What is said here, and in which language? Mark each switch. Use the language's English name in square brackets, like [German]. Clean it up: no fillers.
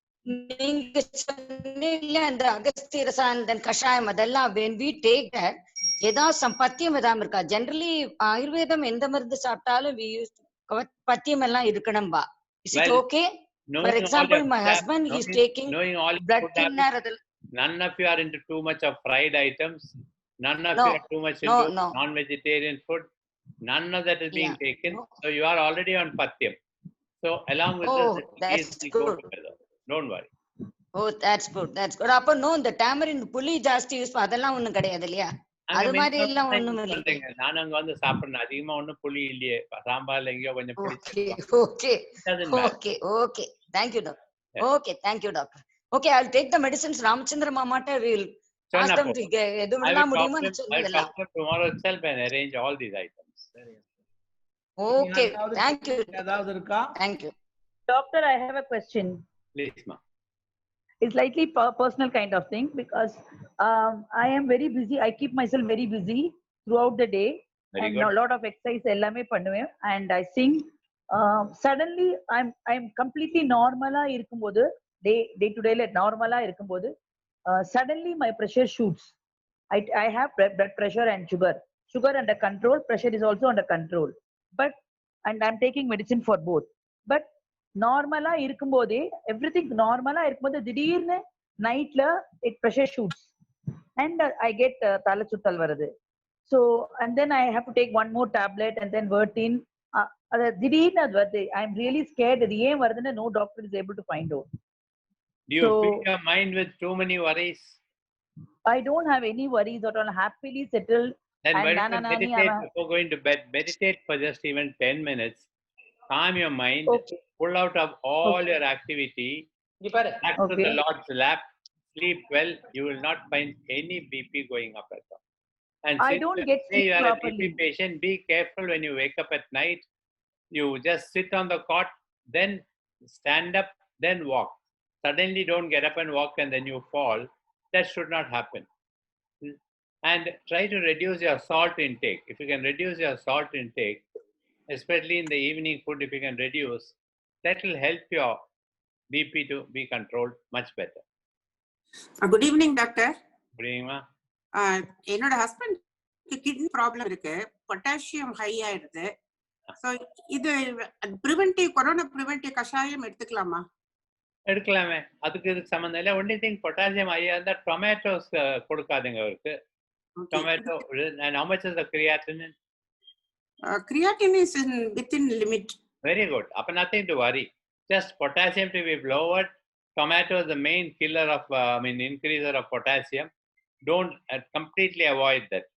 [Tamil] நீங்க சொன்னீங்கல்ல அந்த அகஸ்திய ரசம் [English] and then [Tamil] கஷாயம் அதெல்லாம் [English] when we take that [Tamil] ஏதாவது பத்தியம் ஏதாவது இருக்கா? ஜெனரலி ஆயுர்வேதம் எந்த மருந்து சாப்பிட்டாலும் [English] we use [Tamil] பத்தியம் எல்லாம் இருக்கணும்பா. [English] Is it okay? For example, my husband is taking blood thinner. None of you are into too much of fried items. None of you are too much into non-vegetarian food. None of that is being taken. So you are already on patyam. So along with this, we go together. Don't worry. Oh, that's good. That's good. [Tamil] அப்ப [English] no, the tamarind [Tamil] புளி ஜாஸ்தி use அதெல்லாம் ஒண்ணும் கிடையாது இல்லையா? அது மாதிரி எல்லாம் ஒண்ணும் இல்லை. நான் அங்க வந்து சாப்பிடுறேன். அதிகமா ஒண்ணும் புளி இல்லையே. சாம்பார்ல எங்கயோ கொஞ்சம் புளி. [English] Okay. Thank you, doctor. Okay, thank you, doctor. Okay, I'll take the medicines. Ramachandra Mamata will ask them to [Tamil] எதுவெல்லாம் முடியுமோ சொல்லலாம். [English] I will tomorrow itself and arrange all these items. Okay, thank you. [Tamil] ஏதாவது இருக்கா? [English] Thank you. Doctor, I have a question. Please, ma'am. It's slightly personal kind of thing because I am very busy. I keep myself very busy throughout the day. Very and good. a lot of exercise [Tamil] ellame பண்ணுவேன் [English] and I sing. Suddenly I'm completely [Tamil] normala இருக்கும்போது [English] day to day normala இருக்கும்போது suddenly my pressure shoots. I have blood pressure and sugar under control, pressure is also under control, and I'm taking medicine for both. But [Tamil] நார்மலா இருக்கும்போதே everything நார்மலா இருக்கும்போது திடீர்னு நைட்ல [English] it pressure shoots and I get [Tamil] தலை சுத்தல் வருது. [English] So and then I have to take one more tablet and then Vertin. [Tamil] அது திடீர்னு அது வருது. [English] I am really scared. [Tamil] இது ஏன் வருதுன்னு [English] No doctor is able to find out. Do you fill your mind with too many worries? I don't have any worries at all. Happily settled. Then meditate before going to bed. Meditate for just even 10 minutes. Calm your mind. Pull out of all your activity. Back to the Lord's lap. Sleep well. You will not find any BP going up at all. And I don't get sleep you are properly. a BP patient, be careful when you wake up at night. You just sit on the cot, then stand up, then walk. Suddenly don't get up and walk and then you fall. That should not happen. And try to reduce your salt intake. If you can reduce your salt intake, especially in the evening food, if you can reduce, that will help your BP to be controlled much better. Good evening, doctor. Good evening, ma. [Tamil] என்னோட husband kidney problem இருக்கு, potassium high ஆயிடுது. So இது preventive corona preventive கஷாயம் எடுத்துக்கலாமா? எடுக்கலாமே, அதுக்கு இதுக்கு சம்மந்தம் இல்லை. [English] only thing [Tamil] பொட்டாசியம் ஹையா இருந்தால் டொமேட்டோஸ் கொடுக்காதுங்க அவருக்கு. [English] Tomato. And how much is the creatinine? Creatinine is within limit. Very good. Nothing to worry. Just potassium to be lowered. Tomato is the main killer of, increaser of potassium. Don't completely avoid that.